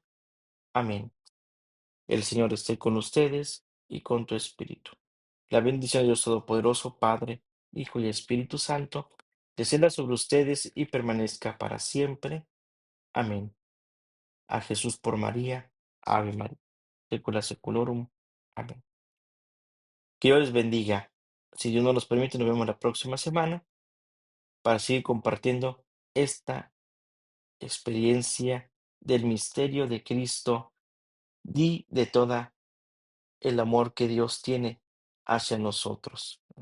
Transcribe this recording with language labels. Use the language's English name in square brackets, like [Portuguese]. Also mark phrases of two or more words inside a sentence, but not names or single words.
[Spanish] Amén. El Señor esté con ustedes y con tu espíritu. La bendición de Dios Todopoderoso, Padre, Hijo y Espíritu Santo, descienda sobre ustedes y permanezca para siempre. Amén. A Jesús por María. [Latin] Ave María. Secula seculorum. [Spanish] Amén. Que Dios les bendiga. Si Dios nos los permite, nos vemos la próxima semana para seguir compartiendo esta experiencia del misterio de Cristo, di de toda el amor que Dios tiene hacia nosotros.